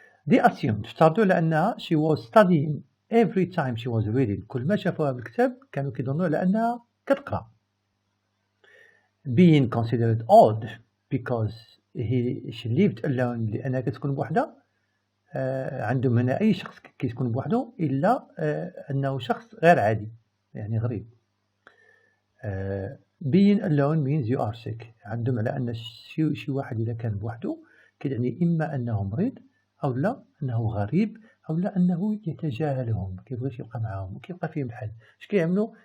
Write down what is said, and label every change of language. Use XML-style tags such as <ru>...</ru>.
<en>They assumed</en> <ar>افترضوا على أنها</ar> <en>she was studying every time she was reading.</en> <ar>كل ما شافوها بالكتاب كانوا كيظنوا على أنها كتقرأ.</ar> <en>Being considered odd because she lived alone</en> <ar>لأنها كتكون بوحدها. عندهم هنا أي شخص كيكون بوحده إلا أنه شخص غير عادي يعني غريب.</ar> <en>being alone means you are sick.</en> <ar>عندهم على أن شي واحد إذا كان بوحده كيعني إما أنه مريض أو لا أنه غريب أو لا أنه يتجاهلهم كيبغيش يبقى معاهم وكيبقى فيهم بحال اش كيعملوا.</ar>